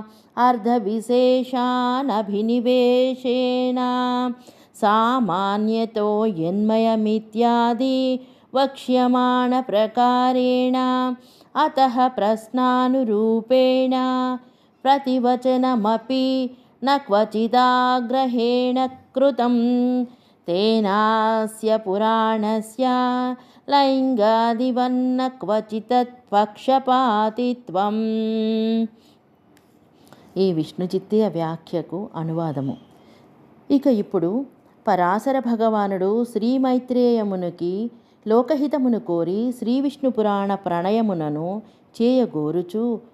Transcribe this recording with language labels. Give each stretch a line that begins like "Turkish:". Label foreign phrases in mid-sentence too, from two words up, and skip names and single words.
Sanskrit: अर्धविशेषानभिनिवेशेन सामान्यतो यन्मयमित्यादि वक्ष्यमाणप्रकारेण अतः प्रश्नानुरूपेण प्रतिवचनमपि न क्वचिदाग्रहेण कृतं तेनास्य पुराणस्य లైంగాదివన్న క్వచితత్ పక్షపాతిత్వం.
Telugu: ఈ విష్ణుచిత్తీయ వ్యాఖ్యకు అనువాదము. ఇక ఇప్పుడు పరాశర భగవానుడు శ్రీ మైత్రేయమునికి లోకహితమును కోరి శ్రీ విష్ణు పురాణ ప్రణయమునను చేయగోరుచు